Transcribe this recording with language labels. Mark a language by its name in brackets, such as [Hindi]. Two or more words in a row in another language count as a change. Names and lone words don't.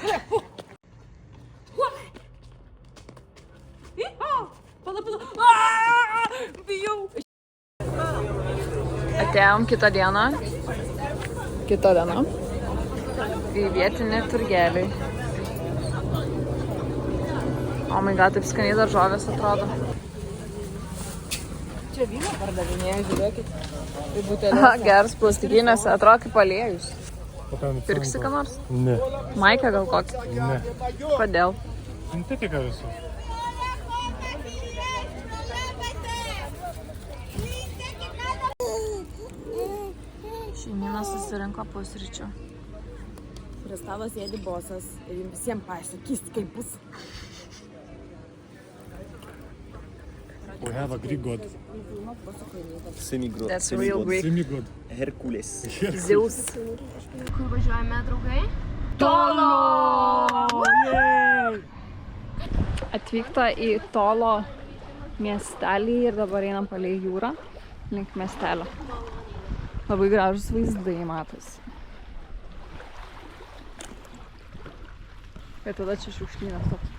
[Lithuanian] Bijau. Atėjom kitą dieną. Į vietinį turgelį. [English] Oh my god, [Lithuanian] taip skaniai daržovės atrodo. Čia vyną pardavinėja, žiūrėkit. Tai Aha, geras plastikinės, atrodo kaip aliejus. Pirksi ką nors? Ne. Maikę gal kokį? Ne. Kodėl? Sintetika visų. Šeimyna susirinko pusryčių. Prie stalo sėdi bosas ir jums visiems pasakys, kaip bus. [English] We have a Greek god. Semigod. That's real Greek. Semigod. Herkules. Zeus. [Lithuanian] Kur važiuojame, draugai? Tolo! Atvykta į Tolo miestelį ir dabar einam palei jūrą link miestelio. Labai gražus vaizdai matosi. Bet tada čia šiukšlynas toks.